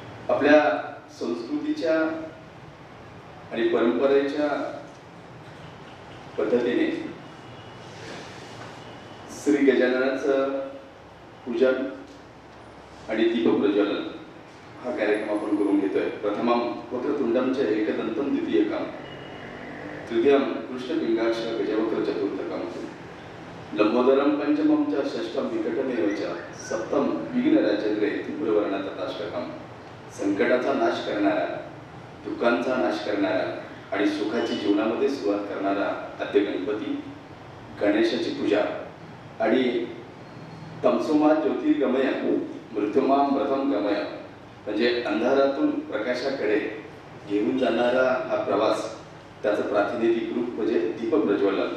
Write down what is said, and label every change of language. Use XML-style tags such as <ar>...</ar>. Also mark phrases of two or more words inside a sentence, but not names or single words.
<mr>आपल्या संस्कृतीच्या आणि परंपरेच्या पद्धतीने श्री गजाननाचं पूजन आणि दीपप्रज्वलन हा कार्यक्रम आपण करून घेतोय.</mr> <sa>प्रथमं वक्रतुंडमच एकदंतं द्वितीयकं तृतीयं कृष्णपिंगाक्ष गजवक्र चतुर्थकं लंबोदरं पंचमं च षष्ठं विकटमेव च सप्तम विघ्नराजेंद्रे तीव्रवर्णं तथाष्टकं.</sa> <mr>संकटाचा नाश करणारा, दुःखांचा नाश करणारा आणि सुखाची जीवनामध्ये सुरुवात करणारा आद्य गणपती, गणेशाची पूजा आणि</mr> <sa>तमसोमा ज्योतिर्गमय मृत्युमामृतं गमय</sa> <mr>म्हणजे अंधारातून प्रकाशाकडे घेऊन जाणारा हा प्रवास, त्याचं प्रातिनिधिक रूप म्हणजे दीपप्रज्वलन.</mr>